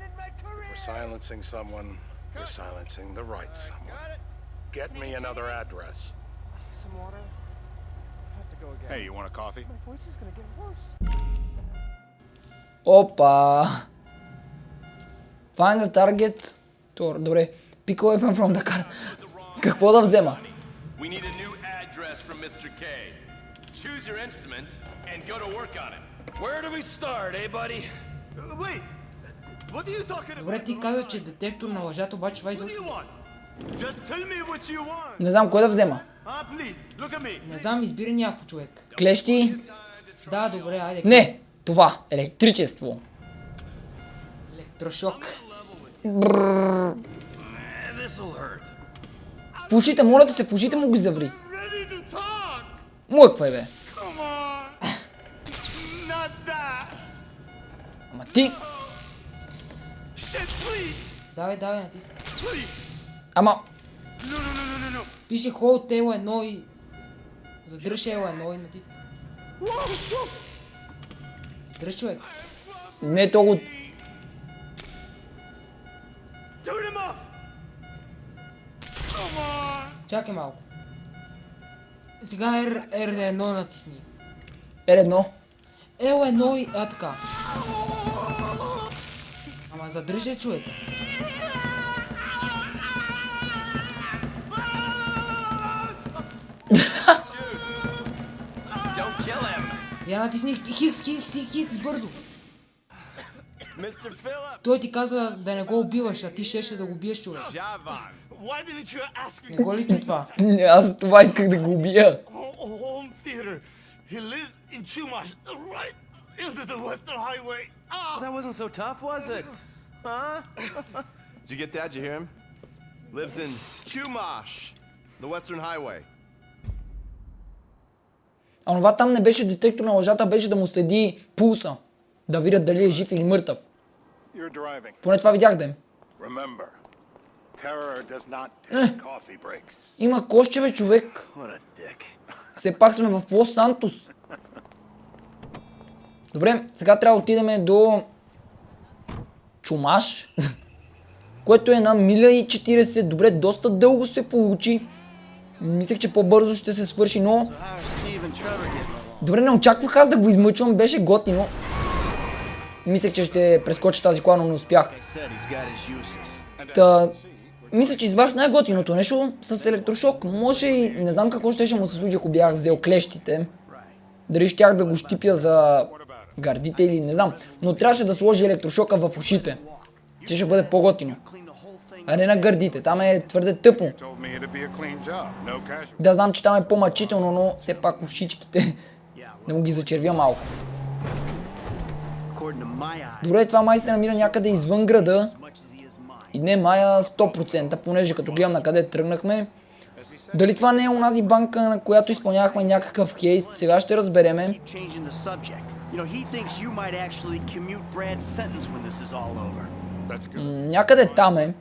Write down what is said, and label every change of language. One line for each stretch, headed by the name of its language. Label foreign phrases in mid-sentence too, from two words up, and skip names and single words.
English: We're silencing someone. We're silencing the right someone. Get me another address. Some water. Have to go again. Hey, you want a coffee? My voice is gonna get worse. Опа! Find the target.
Bulgarian: Добре.
English: Pick a weapon from the car.
Bulgarian: Какво да взема?
English: We need a new address from Mr. K. Choose your instrument and go to work on it. Where do we start, eh, buddy? Wait! What are you talking about?
Bulgarian: Добре, ти каза, че детектор на лъжата, обаче това
English: What do
Bulgarian: изобщо...
English: you want? Just tell me what you want.
Bulgarian: Не знам кой да взема.
English: Please, look at me.
Bulgarian: Не знам, избира някакво човек. Клещи? Да, добре, айде. Не! Това! Електричество. Електрошок.
English: This'll hurt.
Bulgarian: В ушите, моля те се, в ушите му ги заври.
English: Ready to talk.
Bulgarian: Млъквай, бе.
English: Come on. Not that.
Bulgarian: Ама ти...
English: Shit, please.
Bulgarian: Давай, натисни.
English: Please.
Bulgarian: Ама...
English: No.
Bulgarian: Пише
English: Hold L1
Bulgarian: и... Задръж L1 и натисни. Задръж, човек. Не, то го...
English: Turn him off. Come on.
Bulgarian: Чакай малко. Сега R1 натисни. L1. L1 и... така. Ама задръжай, човек.
English: Don't kill him.
Bulgarian: Я натисни Хикс, бързо.
English: Mr. Phillip.
Bulgarian: Той ти каза да не го убиваш, а ти щеше да го убиеш, човек.
English: Javan. Why didn't you ask me?
Bulgarian: Не го ли чу това? Аз това исках да го убия.
English: Home theater. He lives in Chumash, right into the Western Highway. That wasn't so tough, was it? Huh? Did you get that? Did you hear him? Lives in Chumash, the Western Highway.
Bulgarian: А това там не беше детектор на лъжата, беше да му следи пулса. Да видят дали е жив или мъртъв.
English: You're driving.
Bulgarian: Поне това видяхте.
English: Remember, terror does not take coffee breaks.
Bulgarian: Има кошчеве, човек.
English: What a dick.
Bulgarian: Все пак сме в Лос Сантос. Добре, сега трябва да отидем до... Чумаш. Което е на 1,40 мили. Добре, доста дълго се получи. Мислех, че по-бързо ще се свърши, но...
English: How are Steve and Trevor getting along?
Bulgarian: Добре, не очаквах аз да го измъчвам, беше готино. Мислех, че ще прескоча тази кола, но не успях.
English: I said he's got his uses.
Bulgarian: Та... Мисля, че избрах най-готиното нещо с електрошок. Може и... Не знам какво ще му се случи, ако бях взел клещите. Дали щях да го щипя за гърдите или не знам. Но трябваше да сложи електрошока в ушите. Че ще бъде по-готино. А не на гърдите. Там е твърде тъпо.
English: Told me it'd be a clean job, no casual.
Bulgarian: Да, знам, че там е по-мъчително, но все пак ушичките да му ги зачервя малко.
English: According to my eyes,
Bulgarian: Добре, това май се намира някъде извън града.
English: as much as he is mine.
Bulgarian: И не мая 100%, понеже като гледам на къде тръгнахме. Дали това не е онази банка, на която изпълнявахме някакъв хейст, сега ще разбереме.
English: Keep changing the subject. You know, he thinks you might actually commute Brad's sentence when this is all over. That's good.
Bulgarian: Някъде там е.